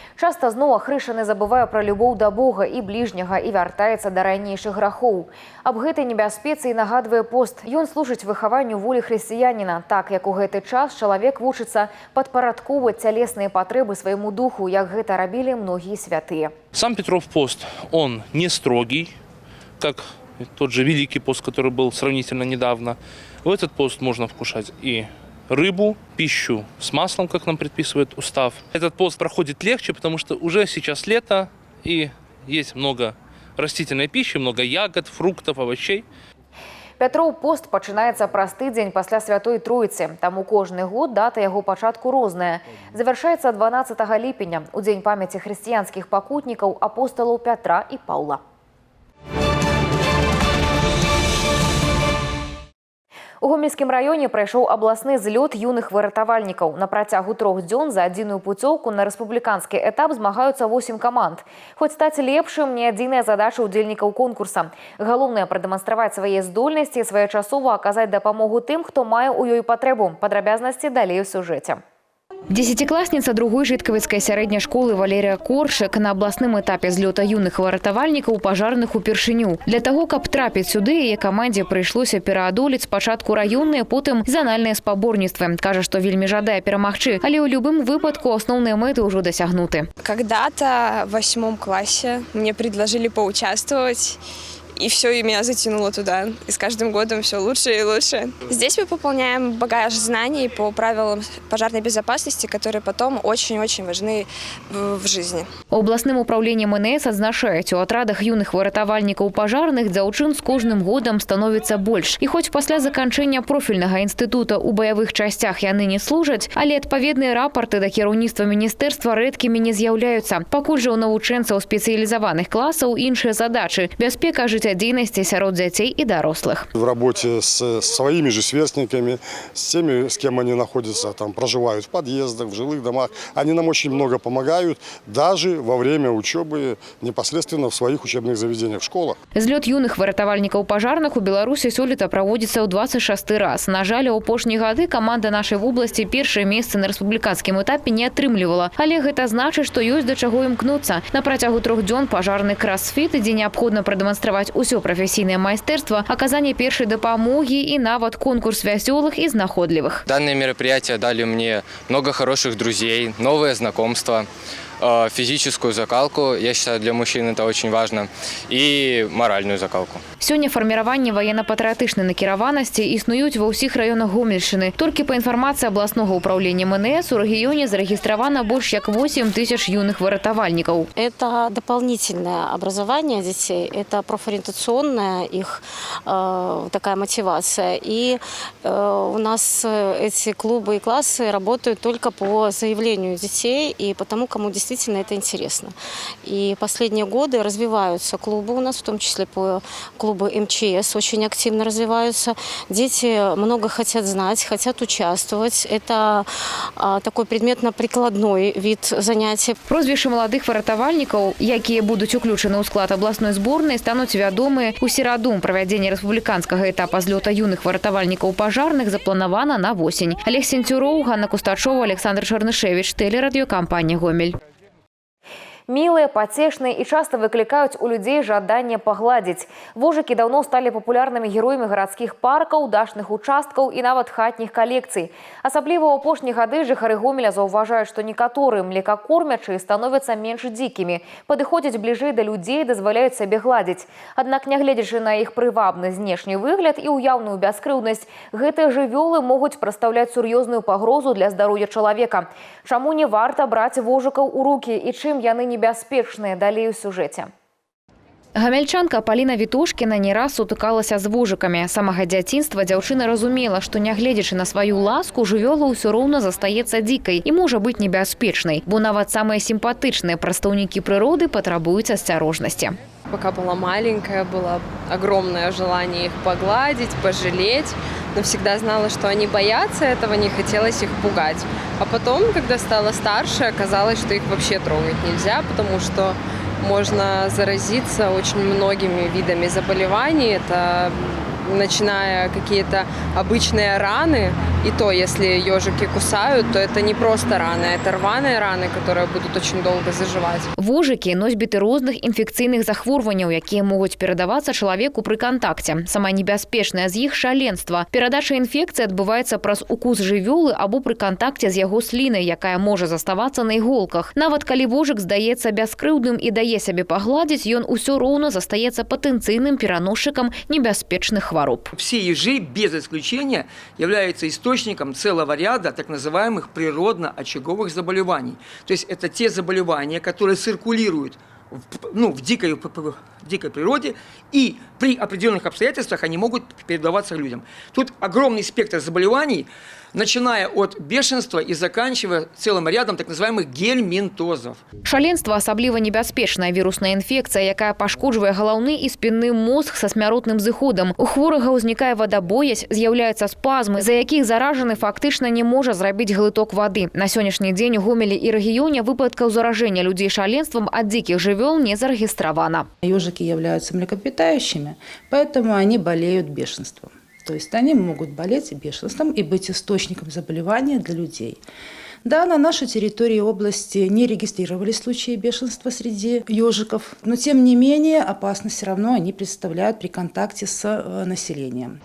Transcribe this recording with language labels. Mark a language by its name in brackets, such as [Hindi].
[Belarusian] Часта зноў ахрышаны забывае пра любоў да Бога і бліжняга і вяртаецца да ранейшых грахоў. Аб гэтай небяспецы і нагадвае пост. Ён служыць выхаванню волі хрысціяніна, так як у гэты час чалавек вучыцца падпарадкоўваць цялесныя патрэбы свайму духу, як гэта рабілі многія святыя. [Russian] Сам Петров пост, он не строгий, как тот же Великий пост, который был сравнительно недавно. В этот пост можно вкушать и рыбу, пищу с маслом, как нам предписывает устав. Этот пост проходит легче, потому что уже сейчас лето и есть много растительной пищи, много ягод, фруктов, овощей. [Belarusian] Пятроў пост пачынаецца праз тыдзень пасля Святой Троіцы. Таму кожны год дата яго пачатку розная. Завяршаецца 12 ліпеня, у дзень памяці хрысціянскіх пакутнікаў апосталаў Пятра і Паўла. У Гомельскім раёне прайшоў абласны злёт юных выратавальнікаў. На працягу 3 дзён за адзіную пуцёўку на рэспубліканскі этап змагаюцца 8 каманд. Хоць стаць лепшым не адзіная задача ўдзельнікаў конкурса. Галоўнае прадэманстраваць свае здольнасці і своечасова аказаць дапамогу тым, хто мае ў ёй патрэбу. Падрабязнасці далей у сюжэце. [Russian] Десятиклассница другой житковецкой средней школы Валерия Коршек на областном этапе [Belarusian] злёта юных выратавальнікаў пажарных упершыню. Для того, каб трапіць сюды, яе камандзе прыйшлося пераадолець спачатку раённыя, потым занальныя спаборніцтвы. Кажа, што вельмі жадае перамагчы, але ў любым выпадку асноўныя мэты ўжо дасягнуты. [Russian] Когда-то в 8 классе мне предложили поучаствовать. И все, и меня затянуло туда. И с каждым годом все лучше и лучше. Здесь мы пополняем багаж знаний по правилам пожарной безопасности, которые потом очень-очень важны в жизни. Областным управлением [Belarusian] МНС адзначаюць, у атрадах юных выратавальнікаў пажарных дзяўчын з кожным годам становіцца больш. І хоць пасля заканчэння профільнага інстытута ў баявых часцях яны не служаць, але адпаведныя рапорты да кіраўніцтва міністэрства рэдкімі не з'яўляюцца. Пакуль жа ў навучэнцаў спецыялізаваных класаў іншыя задачы. Бяспека жыццядзейнасці сярод дзяцей і дарослых. [Russian] В работе с своими же сверстниками, с теми, с кем они находятся, там, проживают в подъездах, в жилых домах, они нам очень много помогают, даже во время учебы непосредственно в своих учебных заведениях, в школах. [Belarusian] Злёт юных выратавальнікаў пажарных у Беларусі сёлета праводзіцца ў 26 раз. На жаль, у апошнія гады каманда нашай вобласці першае месца на рэспубліканскім этапе не атрымлівала. Але гэта значыць, што ёсць да чаго імкнуцца. На працягу 3 дзён пажарны кросфіт, дзе неабходна прадэманстраваць усё прафесійнае майстэрства, аказанне першай дапамогі і нават конкурс вясёлых і знаходлівых. [Russian] Данное мероприятие дали мне много хороших друзей, новые знакомства, физическую закалку, я считаю, для мужчин это очень важно, и моральную закалку. [Belarusian] Сёння фарміраванне ваенна-патрыятычнай накіраванасці існуюць ва ўсіх раёнах Гомельшчыны. Толькі па інфармацыі абласнога ўправлення МНС у рэгіёне зарэгістравана больш як 8 тысяч юных выратавальнікаў. [Russian] Это дополнительное образование детей, это профориентационная их такая мотивация. И у нас эти клубы и классы работают только по заявлению детей и по тому, кому действительно действительно это интересно. И последние годы развиваются клубы у нас, в том числе клубы МЧС очень активно развиваются. Дети много хотят знать, хотят участвовать. Это такой предметно-прикладной вид занятий. [Belarusian] Прозвішчы маладых выратавальнікаў, якія будуць уключаны ў склад абласной зборнай, стануць вядомыя ў сераду. Правядзенне рэспубліканскага этапа злёта юных выратавальнікаў пажарных запланавана на восень. Олег Сенцюроў, Ганна Кустачова, Александр Чарнышевич, тэлерадыёкампанія «Гомель». [Russian] Милые, потешные и часто выкликают у людей жаданне погладить. Вожики давно стали популярными героями городских парков, дачных участков и нават хатних коллекций. [Belarusian] Особливо у апошніх гады жыхары Гомеля заўважаюць, што некаторыя млекакормячыя становятся менш дзікімі, падыходзяць бліжэй да людзей, дазваляюць сабе гладзіць. Аднак, нягледзячы на іх прывабны знешні выгляд і ўяўную бяскрыўднасць, гэтыя жывёлы могуць прадстаўляць сур'ёзную пагрозу для здароўя чалавека. Чаму не варта браць вожыкаў у рукі і чым яны небяспечныя, далей у сюжэце. Гамельчанка Паліна Вітошкіна не раз сутыкалася з вожыкамі. З самага дзяцінства дзяўчына разумела, што нягледзячы на сваю ласку, жывёла ўсё роўна застаецца дзікай і можа быць небяспечнай, бо нават самыя сімпатычныя прадстаўнікі прыроды патрабуюць асцярожнасці. [Russian] Пока была маленькая, было огромное желание их погладить, пожалеть, но всегда знала, что они боятся этого, не хотелось их пугать. А потом, когда стала старше, оказалось, что их вообще трогать нельзя, потому что можно заразиться очень многими видами заболеваний. Это начиная какие-то обычные раны, и то, если ежики кусают, то это не просто раны, это рваные раны, которые будут очень долго заживать. [Belarusian] Вожыкі носьбіты розных інфекцыйных захворванняў, якія могуць перадавацца чалавеку пры кантакце. Самае небяспечнае з іх шаленства. Перадача інфекцыі адбываецца праз укус жывёлы або пры кантакце з яго слінай, якая можа заставацца на іголках. Нават калі вожык здаецца бяскрыўдным і дае сябе пагладзіць, ён усё роўна застаецца патэнцыйным пераносчыкам небяспечных хвароб. [Russian] Все ежи, без исключения, являются источником целого ряда так называемых природно-очаговых заболеваний. То есть это те заболевания, которые циркулируют в дикой природе, и при определенных обстоятельствах они могут передаваться людям. Тут огромный спектр заболеваний, начиная от бешенства и заканчивая целым рядом так называемых гельминтозов. [Belarusian] Шаленство асабліва небяспечная вірусная інфекцыя, якая пашкоджвае галаўны і спінны мозг са смяротным зыходам. У хворага ўзнікае вадабоязь, з'яўляюцца спазмы, за якіх заражаны фактычна не можа зрабіць глыток вады. На сённяшні дзень у Гомелі і рэгіёне выпадкаў заражэння людзей шаленствам ад дзікіх жывёл не зарэгістравана. [Russian] Ежики являются млекопитающими, поэтому они болеют бешенством. То есть они могут болеть бешенством и быть источником заболевания для людей. Да, на нашей территории области не регистрировались случаи бешенства среди ежиков, но тем не менее опасность все равно они представляют при контакте с населением.